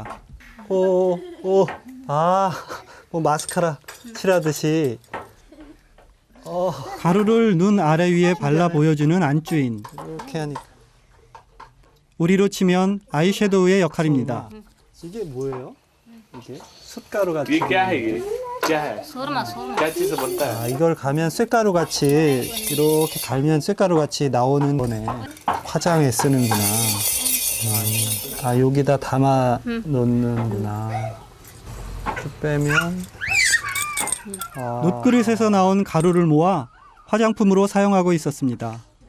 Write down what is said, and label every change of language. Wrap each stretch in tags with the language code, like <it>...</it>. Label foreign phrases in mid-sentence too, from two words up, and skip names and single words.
<ko>뭐 마스카라 칠하듯이. 가루를 눈 아래 위에 발라 보여주는 안주인. 이렇게 하니까. 우리로 치면 아이섀도우의 역할입니다. 이게 뭐예요? 이게 숯가루 같이.</ko> <hi>ये क्या है ये क्या है सुरमा सुरमा क्या चीज से बनता है</hi> <ko>아, 이걸 가면 쇳가루 같이 이렇게 갈면 쇳가루 같이 나오는 거네. 화장에 쓰는구나. 아, 여기다 담아 놓는구나. 이렇게 빼면. 아, 놋그릇에서 나온 가루를 모아 화장품으로 사용하고 있었습니다.</ko>